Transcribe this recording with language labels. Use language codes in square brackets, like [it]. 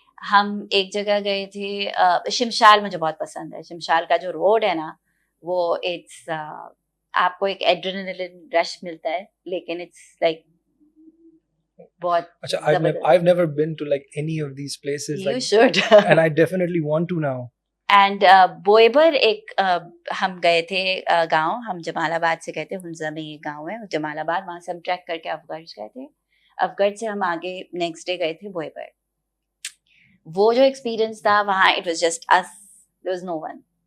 [ur] ہم ایک جگہ گئے تھے, شمشال مجھے بہت پسند ہے. شمشال کا جو روڈ ہے نا وہ اٹس, آپ کو ایک ایڈرینلن رش ملتا ہے, لیکن اٹس لائک بہت. [en] اچھا, I've never been to like any of these places. You like, should. and I definitely want to now. [ur] And بوئبر ایک ہم گئے تھے گاؤں, ہم جمال آباد سے گئے تھے, ہنزا میں یہ گاؤں ہے جمال آباد, وہاں سے ہم ٹریک کر کے افگڑھ گئے تھے. افگڑھ سے ہم آگے نیکسٹ ڈے گئے تھے بوئبر. وہ جو ایکسپیرئنس تھا وہاں, [en] It was just us, there was no one.